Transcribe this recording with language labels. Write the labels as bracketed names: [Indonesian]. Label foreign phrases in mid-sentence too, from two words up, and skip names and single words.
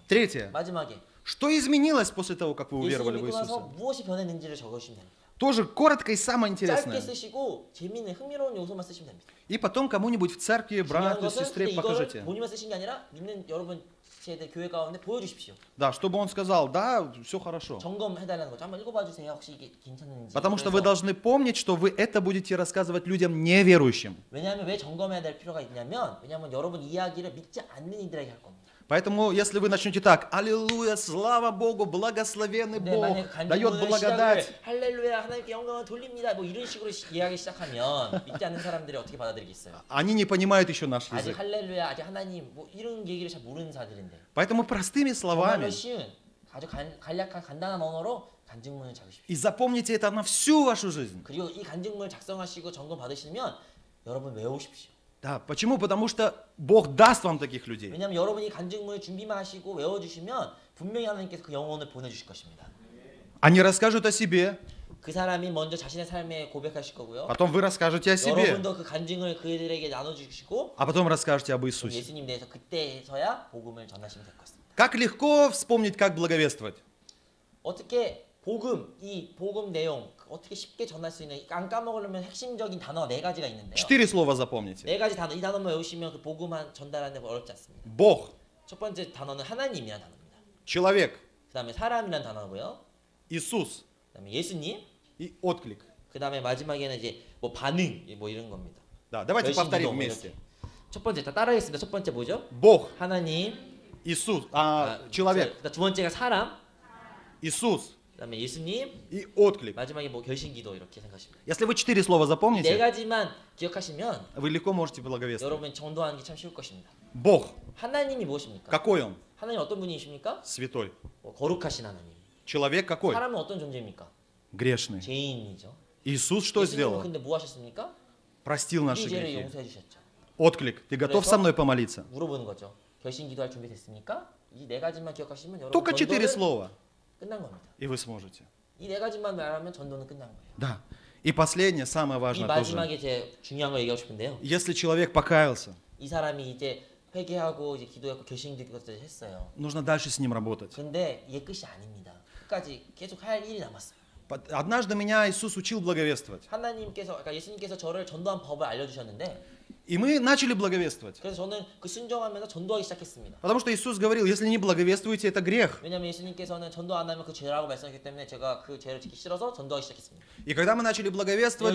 [Russian] Третье. [Korean] 마지막에 [Russian] Что изменилось после того, как вы [Korean] 예수님 [Russian] уверовали в [Korean] 믿고 나서 [Russian] Иисуса? [Korean] 무엇이 변했는지를 적으시면 됩니다. [Russian] Тоже коротко и самое [Korean] 짧게 [Russian] интересное. [Korean] 쓰시고 재미있는 흥미로운 요소만 쓰시면 됩니다. [Russian] И потом кому-нибудь в церкви, [Korean] 중요한 [Russian] брату, [Korean] 것은 [Russian] сестре [Korean] 이거를 [Russian] покажите. [Korean] 본인만 쓰신 게 아니라 믿는 여러분 제들 교회 가운데 보여주십시오. [Russian] Да, чтобы он сказал, да, все хорошо. [Korean] 점검해달라는 거죠. 한번 읽어봐 주세요. 혹시 이게 괜찮은지. [Russian] Потому что вы [Korean] 그래서 [Russian] должны помнить, что вы это будете рассказывать людям неверующим. [Korean] 왜냐하면 왜 점검해야 될 필요가 있냐면 왜냐하면 여러분 이야기를 믿지 않는 이들에게 할 겁니다. [Russian] Поэтому, если вы начнете так, аллилуйя, слава Богу, благословенный [Korean] 근데 [Russian] Бог, [Korean] 만약에 [Russian] дает [Korean] 간증문을 [Russian] благодать. [Korean] 시작을 할렐루야 하나님께 영광을 돌립니다. 뭐 이런 식으로 이야기 시작하면 믿지 않는 사람들이 어떻게 받아들이겠어요? [Russian] Они не понимают еще наш [Korean] 아직 [Russian] язык. [Korean] 할렐루야, 아직 하나님 뭐 이런 얘기를 잘 모르는 사람들인데 [Russian] Поэтому простыми [Korean] 정말로 [Russian] словами, [Korean] 쉬운 아주 간략한 간단한 언어로 간증문을 적으십시오. [Russian] и запомните это на всю вашу жизнь. [Korean] 그리고 이 간증문을 작성하시고 점검 받으시면 여러분 외우십시오. [Russian] Да, почему? Потому что Бог даст вам таких людей. [Korean] 왜냐하면 여러분이 간증문을 준비만 하시고 외워주시면 분명히 하나님께서 그 영혼을 보내주실 것입니다. [Russian] Они расскажут о себе, [Korean] 그 사람이 먼저 자신의 삶에 고백하실 거고요. [Russian] потом вы расскажете о себе, [Korean] 여러분도 그 간증을 그들에게 나눠주시고 [Russian] а потом расскажете об [Korean] 그럼 [Russian] Иисусе. [Korean] 예수님 대해서 그때서야 복음을 전하시면 될 것 같습니다. [Russian] Как легко вспомнить, как благовествовать. [Korean] 어떻게 복음, 이 복음 내용 어떻게 쉽게 전할 수 있는 안 까먹으려면 핵심적인 단어가 네 가지가 있는데요. [Russian] 4 слова запомните. [Korean] 네 가지 단어, 이 단어만 외우시면 그 복음만 전달하는 데 어렵지 않습니다. [Russian] Бог, [Korean] 첫 번째 단어는 하나님이라는 단어입니다. [Russian] человек, [Korean] 그 다음에 사람이라는 단어고요. [Russian] Иисус [Korean] 그 다음에 예수님. [Russian] и отклик. [Korean] 그 다음에 마지막에는 이제 뭐 반응, 뭐 이런 겁니다. [Russian] Да, давайте [Korean] 열심 [Russian] повторим [Korean] 기도, 뭐 [Russian] вместе. [Korean] 이렇게. 첫 번째 다 따라하겠습니다. 첫 번째 뭐죠? [Russian] Бог, [Korean] 하나님. [Russian] Иисус, человек, [Korean] 그다음 두 번째가 사람. [Russian] Иисус [Korean] 그다음에 예수님. [Russian] и отклик. [Korean] 마지막에 뭐 결신기도 이렇게 생각하시면 돼요. [Russian] Если вы 4 слова [Korean] 네 [Russian] запомните, [Korean] 가지만 기억하시면 [Russian] вы легко можете благовествовать. [Korean] 여러분 전도하는 게 참 쉬울 것입니다. [Russian] Бог, [Korean] 하나님이 무엇입니까? [Russian] какой Он? [Korean] 하나님 어떤 분이십니까? [Russian] Святой. [Korean] 뭐 거룩하신 하나님. [Russian] Человек какой? [Korean] 사람은 어떤 존재입니까? [Russian] Gрешный. [Korean] 죄인이죠. [Russian] Iisus что [Korean] 예수님은 [Russian] сделал? [Korean] 근데 뭐 하셨습니까? [Russian] Простил наши [Korean] 이 죄를 [Russian] грехи. [Korean] 용서해 주셨죠. [Russian] Отклик. Ты готов со мной помолиться? [Korean] 물어보는 거죠. 결신기도할 준비 됐습니까? 이 네 가지만 기억하시면 여러분 [Russian] Только 4 [Korean] 전도는 [Russian] слова, [Korean] 끝난 겁니다. [Russian] и вы сможете. [Korean] 이 네 가지만 말하면 전도는 끝난 거예요. [Russian] Да. И последнее, самое [Korean] 이 [Russian] важное тоже. [Korean] 마지막에 제 중요한 거 얘기하고 싶은데요. [Russian] Если человек покаялся, [Korean] 이 사람이 이제 회개하고 이제 기도하고 결신기도까지 했어요. [Russian] нужно дальше с ним работать. [Korean] 근데 이게 끝이 아닙니다. 끝까지 계속 할 일이 남았어요. [Russian] Однажды меня Иисус учил благовествовать. [Korean] 하나님께서, 그러니까 예수님께서 저를 전도한 법을 알려주셨는데, [Russian] И мы начали благовествовать. [Korean] 그래서 저는 그 순종하면서 전도하기 시작했습니다. [Russian] Потому что Иисус говорил, если не благовествуете, это грех. [Korean] 왜냐하면 예수님께서는 전도 안 하면 그 죄라고 말씀하셨기 때문에 제가 그 죄를 지키기 싫어서 전도하기 시작했습니다. [Russian] И когда мы начали благовествовать,